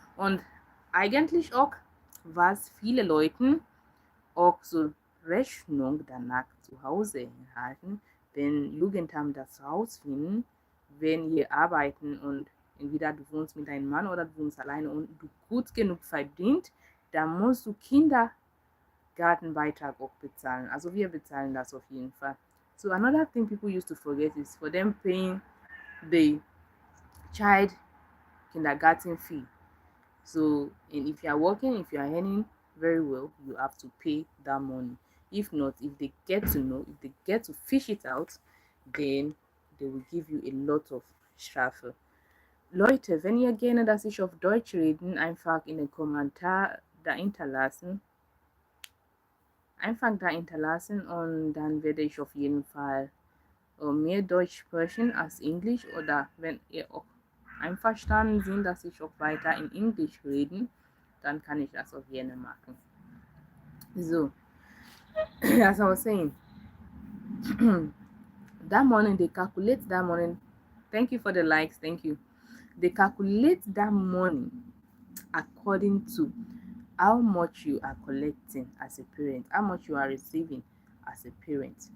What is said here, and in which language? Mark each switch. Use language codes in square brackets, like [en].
[de] Und eigentlich auch, was viele Leute auch so Rechnung danach zu Hause erhalten, wenn Jugendamt das rausfinden, wenn wir arbeiten und entweder du wohnst mit deinem Mann oder du wohnst alleine und du gut genug verdient, dann musst du Kindergartenbeitrag auch bezahlen. Also wir bezahlen das auf jeden Fall. [en] So another thing people used to forget is for them paying the child kindergarten fee. So, and if you are working, if you are earning very well, you have to pay that money. If not, if they get to know, if they get to fish it out, then they will give you a lot of Strafe. [de] Leute, wenn ihr gerne, dass ich auf Deutsch reden, einfach in den Kommentar da hinterlassen. Einfach da hinterlassen und dann werde ich auf jeden Fall mehr Deutsch sprechen als Englisch, oder wenn ihr auch einverstanden sind, dass ich auch weiter in Englisch reden, dann kann ich das auch gerne machen. [en] So, as I was saying, that morning they calculate that morning. Thank you for the likes. Thank you. They calculate that money according to how much you are collecting as a parent, how much you are receiving as a parent.